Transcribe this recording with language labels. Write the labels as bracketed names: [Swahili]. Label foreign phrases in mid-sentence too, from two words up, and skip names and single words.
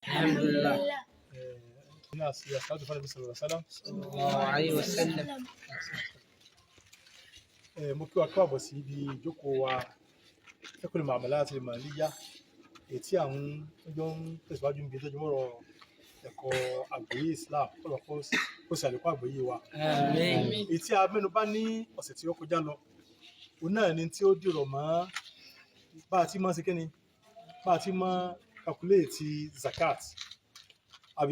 [Arabic] Alhamdulillah. الناس يستعدوا فالنبي صلى الله عليه وسلم. صلى الله عليه وسلم. [Yoruba] mo kí wa káàbọ̀ sí ibi ìjókòó wa Fiqhul Mu'amalat al-Maliyya èyí tí àwọn tó ń tẹ̀síwájú níbi tó jọmọ́rọ̀ ẹ̀kọ́ àgbọ́yé Islam kó sì àlékún àgbọ́yé wa. Àmín. Èyí tí a mẹ́nu bà ní ọ̀sẹ̀ tí ó kọjá lọ òun náà ni tí ó dìrọ̀ mọ́ bá a ti máa ṣe kíni bá a ti máa calculate zakat àbí